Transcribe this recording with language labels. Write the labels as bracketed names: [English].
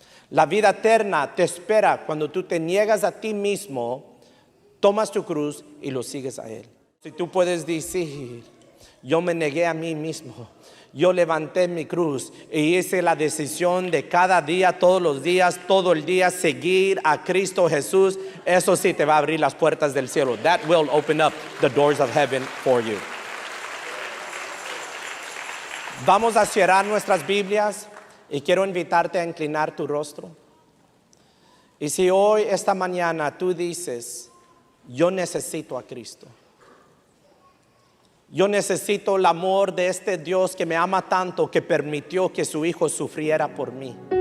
[Spanish] La vida eterna te espera cuando tú te niegas a ti mismo, tomas tu cruz y lo sigues a Él. Si tú puedes decir: yo me negué a mí mismo, yo levanté mi cruz y hice la decisión de cada día, todos los días, todo el día seguir a Cristo Jesús, eso sí te va a abrir las puertas del cielo. [English] That will open up the doors of heaven for you. [Spanish] Vamos a cerrar nuestras Biblias y quiero invitarte a inclinar tu rostro. Y si hoy, esta mañana, tú dices: yo necesito a Cristo, yo necesito el amor de este Dios que me ama tanto, que permitió que su Hijo sufriera por mí.